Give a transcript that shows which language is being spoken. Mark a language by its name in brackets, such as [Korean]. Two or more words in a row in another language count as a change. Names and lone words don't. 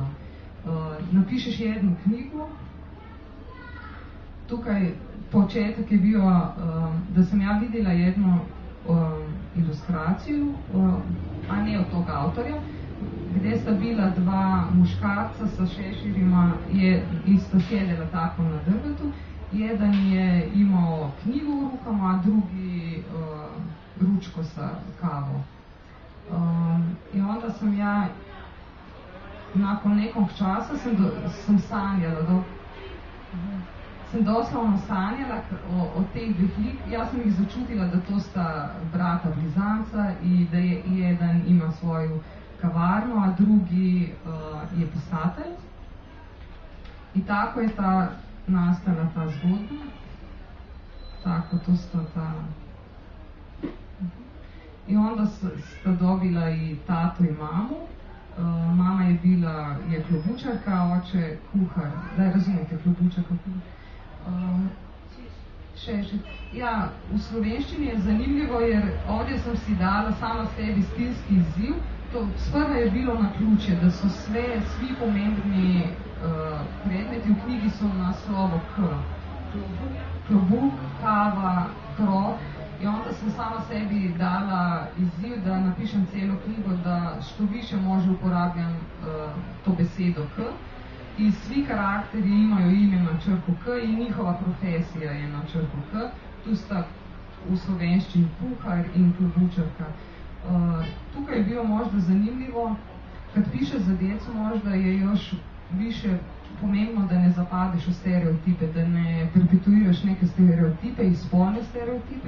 [Croatian] Napišeš jednu knjigu, tukaj početak je bio da sam ja vidjela jednu ilustraciju, a ne od tog autorja, gdje sta bila dva muškarca sa šeširima, isto sjedela tako na drvetu. Jedan je imao knjigu u rukama, a drugi ručko sa kavom. I onda sam ja, nakon nekog časa sam sanjala, [Slovenian] sem doslovno sanjala o teh dveh lik. Jaz sem jih začutila, da to sta brata Blizanca [Croatian] i da jedan ima svoju [Slovenian] kavarno, a drugi je pisatelj. [Croatian] I tako je nastala ta zgodba. [Slovenian] Tako, to sta ta... [Croatian] I onda sta dobila i tato i mamu. [Slovenian] Mama je klobučarka, oče kuhar. [Serbian] Da, razumete, klobučarka kuhar. [Croatian] Ja, u slovenščini je zanimljivo, jer ovdje sam si dala sama sebi stilski izziv. [Slovenian] Sprva je bilo na ključje, da so svi pomembni predmeti v knjigi so na slovo K. Klobuk, kava, krop. [Croatian] I onda sam sama sebi dala izziv, da napišem celo knjigo, da što više može [Slovenian] uporabljam to besedo [Croatian] K. i svi karakteri imaju ime na črku K i njihova profesija je na črku K. [Slovenian] Tu sta u slovenščini kuhar in klobučarka. Tukaj je bilo [Croatian] možda zanimljivo, kad piše za djecu možda je još više pomembno da ne zapadeš u stereotipe, da ne perpetuiraš neke stereotipe i spolne stereotipe.